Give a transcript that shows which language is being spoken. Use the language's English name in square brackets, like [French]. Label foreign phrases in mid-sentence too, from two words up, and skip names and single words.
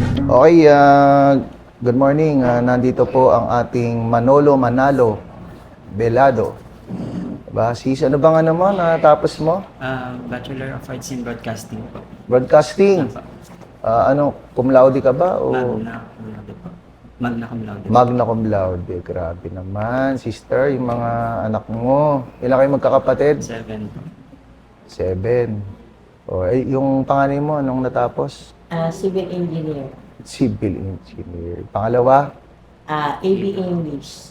[English] Okay, good morning. [Filipino] Nandito po ang ating Manolo Manalo Belado. Diba? Ano bang ano mo natapos mo? [English] Bachelor of Arts in Broadcasting [Filipino] po. Broadcasting. Apa. [Latin] Cum laude [Filipino] ka ba? O [Latin] Magna cum laude po. Magna cum laude. magna cum laude? [Filipino] Grabe naman, sister, yung mga anak mo. Ilan kayo magkakapatid? 7 po. 7. Yung panganay mo, anong natapos? [English] Civil engineer. Civil engineer. Pangalawa? AB English.